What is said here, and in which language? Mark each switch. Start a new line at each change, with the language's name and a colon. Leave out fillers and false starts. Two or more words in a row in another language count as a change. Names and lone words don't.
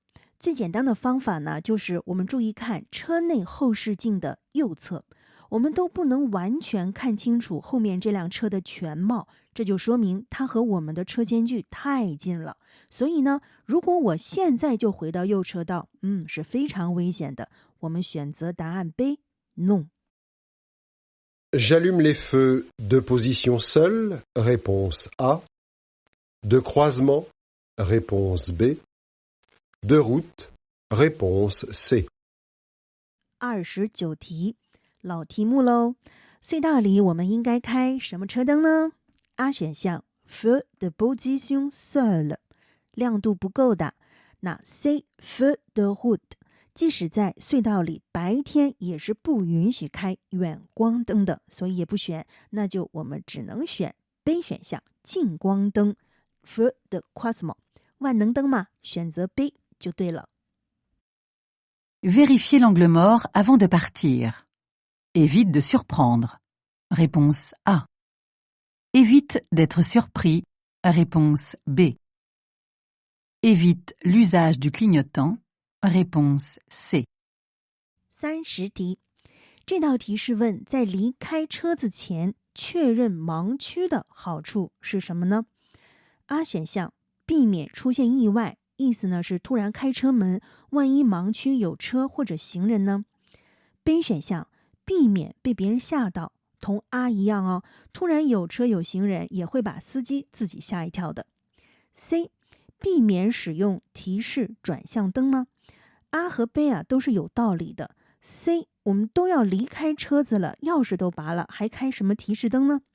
Chinese: 最简单的方法呢，就是我们注意看车内后视镜的右侧，我们都不能完全看清楚后面这辆车的全貌，这就说明它和我们的车间距太近了。所以呢，如果我现在就回到右车道，是非常危险的。我们选择答案 B non。
French: J'allume les feux de position seule, réponse A. De croisement, réponse B. De route, réponse C.
Chinese: 29题，老题目喽。隧道里我们应该开什么车灯呢？
French: A 选项 feu de position seule，
Chinese: 亮度不够的。
French: 那 C feu de route，
Chinese: 即使在隧道里白天也是不允许开远光灯的，所以也不选。那就我们只能选 B 选项近光灯
French: feu de croisement，
Chinese: 万能灯嘛，选择 B 就对了。
French: Vérifiez l'angle mort avant de partir. Évite de surprendre. Réponse A. Évite d'être surpris. Réponse B. Évite l'usage du clignotant. Réponse C.
Chinese: 30题，这道题是问在离开车子前确认盲区的好处是什么呢？ A 选项，避免出现意外，意思呢是突然开车门，万一盲区有车或者行人呢。B 选项，避免被别人吓到，同 A 一样哦，突然有车有行人也会把司机自己吓一跳的。C， 避免使用提示转向灯吗？A 和 B 都是有道理的。C， 我们都要离开车子了，钥匙都拔了，还开什么提示灯呢？